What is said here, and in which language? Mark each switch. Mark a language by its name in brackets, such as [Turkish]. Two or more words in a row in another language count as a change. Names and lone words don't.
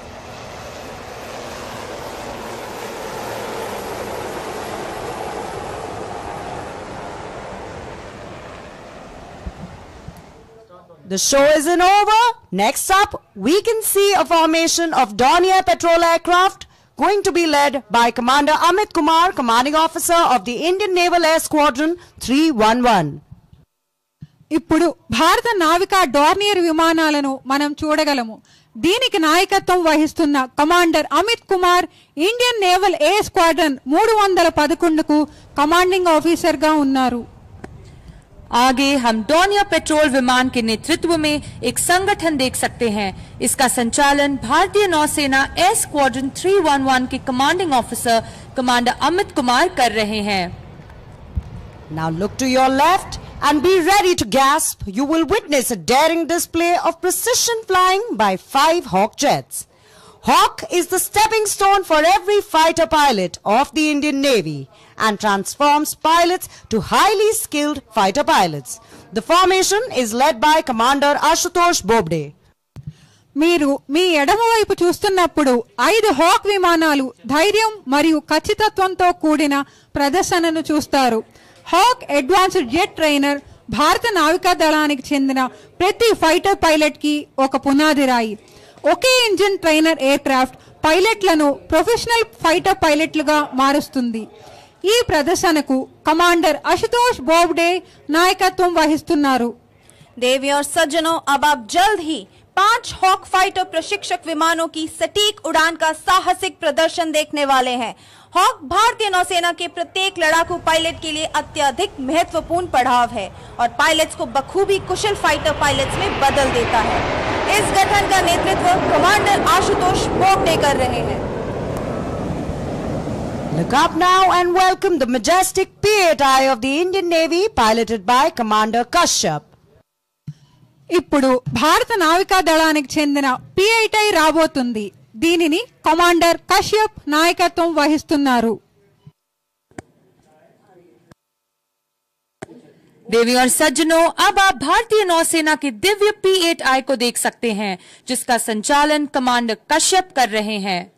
[English] The show isn't over. Next up, we can see a formation of Dornier patrol aircraft going to be led by Commander Amit Kumar, Commanding Officer of the Indian Naval Air Squadron 311. [Telugu] ఇప్పుడు భారత నావికా డార్నియర్ విమానాలను మనం చూడగలము. దీనికి నాయకత్వం వహిస్తున్న కమాండర్ అమిత్ కుమార్ ఇండియన్ నేవల్ ఎయిర్ స్క్వాడ్రన్ 311కు [English] commanding officer [Telugu] గా ఉన్నారు. [Hindi] आगे हम डॉर्नियर पेट्रोल विमान के नेतृत्व में एक संगठन देख सकते हैं. इसका संचालन भारतीय नौसेना एयर स्क्वाड्रन 311 के [English] commanding officer [Hindi] कमांडर अमित कुमार कर रहे हैं. [English] Now look to your left and be ready to gasp. You will witness a daring display of precision flying by 5 Hawk jets. Hawk is the stepping stone for every fighter pilot of the Indian Navy and transforms pilots to highly skilled fighter pilots. The formation is led by Commander Ashutosh Bobde. [Telugu] మీరు మీ ఎడమవైపు చూస్తున్నప్పుడు 5 హాక్ విమానాలు ధైర్యం మరియు ఖచ్చితత్వంతో కూడిన ప్రదర్శనను చూస్తారు. హాక్ అడ్వాన్స్డ్ జెట్ ట్రైనర్ భారత నావికా దళానికి చెందిన ప్రతి [English] fighter pilot [Telugu] కి ఒక పునాది రాయి. ఒకే [English] engine trainer aircraft pilotలను professional fighter pilotలుగా [Telugu] మారుస్తుంది. ఈ ప్రదర్శనకు కమాండర్ అశుతోష్ బోబ్డే నాయకత్వం వహిస్తున్నారు. [Hindi] देवी और सज्जनों, अब आप जल्द ही 5 हॉक फाइटर प्रशिक्षक विमानों की सटीक उड़ान का साहसिक प्रदर्शन देखने वाले हैं. हॉक भारतीय नौसेना के प्रत्येक लड़ाकू पायलट के लिए अत्यधिक महत्वपूर्ण पड़ाव है और पायलट्स को बखूबी कुशल [English] fighter pilots [Hindi] में बदल देता है. इस गठन का नेतृत्व कमांडर आशुतोष बोबडे कर रहे हैं. [English] Look up now and welcome the majestic P-8I of the Indian Navy, piloted by Commander Kashyap. [Telugu] ఇప్పుడు భారత నావికా దళానికి చెందిన P-8I రాబోతుంది. దీనిని కమాండర్ కశ్యప్ నాయకత్వం వహిస్తున్నారు. [Hindi] देवी और सज्जनों, अब आप भारतीय नौसेना के दिव्य P-8I को देख सकते हैं, जिसका संचालन कमांडर कश्यप कर रहे हैं.